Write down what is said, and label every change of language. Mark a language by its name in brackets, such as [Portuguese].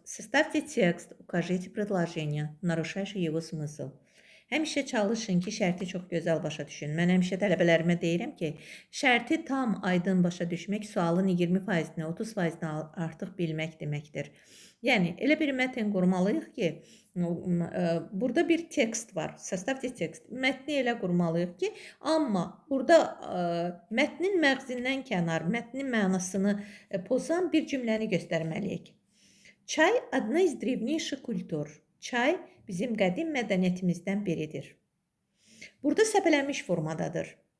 [Russian] Составьте текст, укажите предложение, нарушающее его смысл. [Azerbaijani] Həmişə çalışın ki, şərti çox gözəl başa düşün. Mən həmişə tələbələrimə deyirəm ki, şərti tam aydın başa düşmək sualın 20%-ni, 30%-ni artıq bilmək deməkdir. Yəni, elə bir mətn qurmalıyıq ki, burada bir tekst var. Составьте tekst. Mətni elə qurmalıyıq ki, amma burada mətnin məğzindən kənar, mətnin mənasını pozan bir cümləni göstərməliyik. [Russian] Çay одна из древнейших культур. [Azerbaijani] Çay bizim qədim mədəniyyətimizdən biridir. Burada səpələnmiş formadadır.